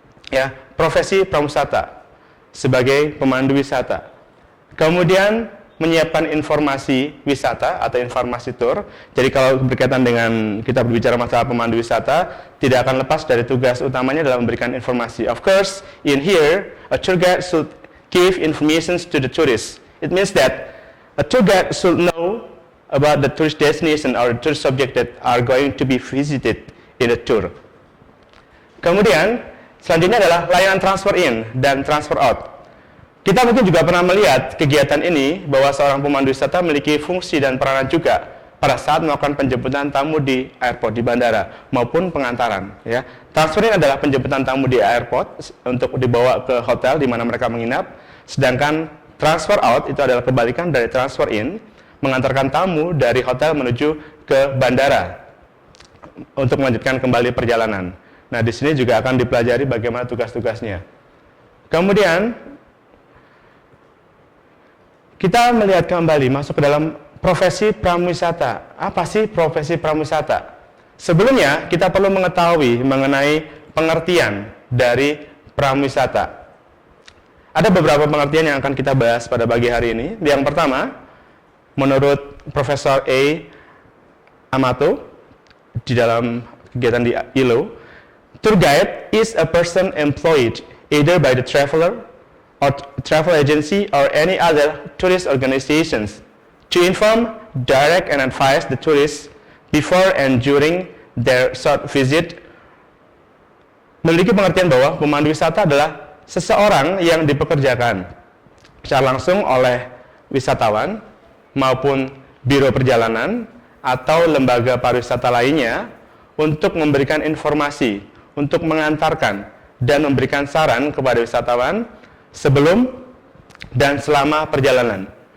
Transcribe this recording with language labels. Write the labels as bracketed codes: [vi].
[id] Ya, profesi pramuwisata sebagai pemandu wisata. Kemudian menyiapkan informasi wisata atau informasi tour. Jadi kalau berkaitan dengan kita berbicara masalah pemandu wisata, tidak akan lepas dari tugas utamanya dalam memberikan informasi. [en] Of course, in here, a tour guide should give information to the tourists. It means that a tour guide should know about the tourist destination or tourist subject that are going to be visited in the tour. [id] Kemudian, selanjutnya adalah layanan transfer in dan transfer out. Kita mungkin juga pernah melihat kegiatan ini bahwa seorang pemandu wisata memiliki fungsi dan peranan juga pada saat melakukan penjemputan tamu di airport, di bandara, maupun pengantaran. Ya. Transfer in adalah penjemputan tamu di airport untuk dibawa ke hotel di mana mereka menginap, sedangkan transfer out itu adalah kebalikan dari transfer in, mengantarkan tamu dari hotel menuju ke bandara untuk melanjutkan kembali perjalanan. Nah, di sini juga akan dipelajari bagaimana tugas-tugasnya. Kemudian kita melihat kembali masuk ke dalam profesi pramuwisata. Apa sih profesi pramuwisata? Sebelumnya kita perlu mengetahui mengenai pengertian dari pramuwisata. Ada beberapa pengertian yang akan kita bahas pada pagi hari ini. Yang pertama, menurut Profesor A. [en] Amato [id] di dalam kegiatan di ILO, [en] tour guide is a person employed either by the traveler or travel agency or any other tourist organizations to inform, direct, and advise the tourists before and during their short visit. [id] Memiliki pengertian bahwa pemandu wisata adalah seseorang yang dipekerjakan secara langsung oleh wisatawan maupun biro perjalanan atau lembaga pariwisata lainnya untuk memberikan informasi, untuk mengantarkan dan memberikan saran kepada wisatawan sebelum dan selama perjalanan.